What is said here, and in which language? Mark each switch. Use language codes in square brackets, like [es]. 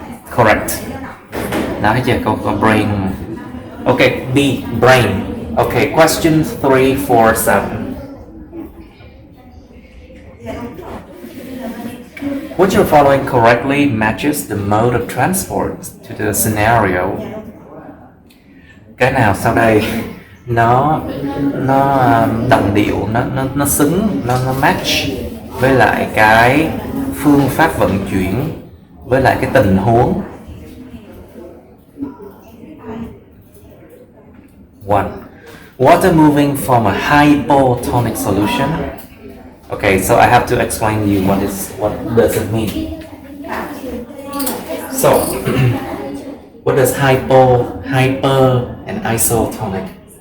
[en] Correct. Now [vi] thấy chưa, câu [en] brain. Okay, B, brain. Okay, question 347. Which of the following correctly matches the mode of transport to the scenario? [vi] Cái nào sau đây nó đồng điệu, nó xứng, nó match với lại cái phương pháp vận chuyển, với lại cái tình huống. [en] One, water moving from a hypotonic solution. Okay, so I have to explain you what does it mean. So, what does hyper, and isotonic?